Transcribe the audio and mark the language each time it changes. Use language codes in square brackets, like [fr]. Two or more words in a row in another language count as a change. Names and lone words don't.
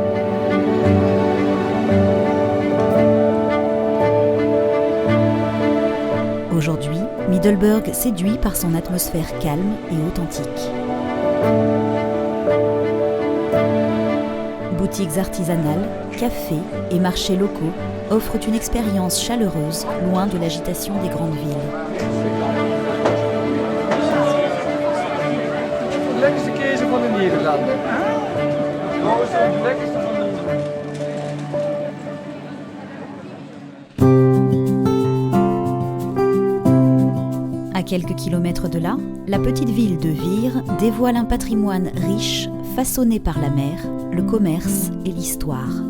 [fr] Aujourd'hui, Middelburg séduit par son atmosphère calme et authentique. Boutiques artisanales, cafés et marchés locaux offrent une expérience chaleureuse, loin de l'agitation des grandes villes. [nl] Lekkerste keuze van de Nederlanden. Wat is het lekkerste van de [fr] À quelques kilomètres de là, la petite ville de Vire dévoile un patrimoine riche, façonné par la mer, le commerce et l'histoire.